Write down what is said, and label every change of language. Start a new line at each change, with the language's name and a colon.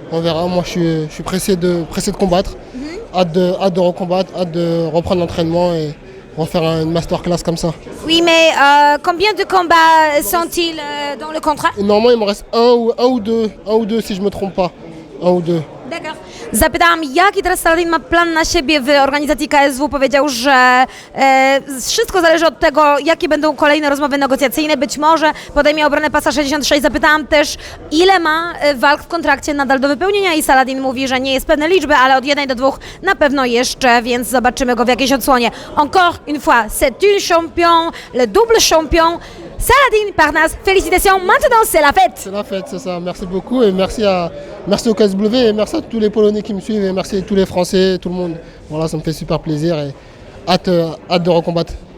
French: Moi je suis pressé de combattre, hâte de recombattre, hâte de reprendre l'entraînement et refaire une masterclass comme ça. Oui, mais combien de combats sont-ils dans le contrat? Normalement il me reste un ou deux si je me trompe pas, 1 ou 2. D'accord.
Polish: Zapytałam, jaki teraz Saladin ma plan na siebie w organizacji KSW. Powiedział, że wszystko zależy od tego, jakie będą kolejne rozmowy negocjacyjne. Być może podejmie obronę pasa 66. Zapytałam też, ile ma walk w kontrakcie nadal do wypełnienia i Saladin mówi, że nie jest pewne liczby, ale od 1 do 2 na pewno jeszcze, więc zobaczymy go w jakiejś odsłonie.
French: Encore une fois, c'est un champion, le double champion. Saladin Parnasse, félicitations, maintenant c'est la fête. C'est la fête, c'est ça. Merci beaucoup et merci au KSW et merci à tous les Polonais qui me suivent et merci à tous les Français, tout le monde. Voilà, ça me fait super plaisir et hâte de recombattre.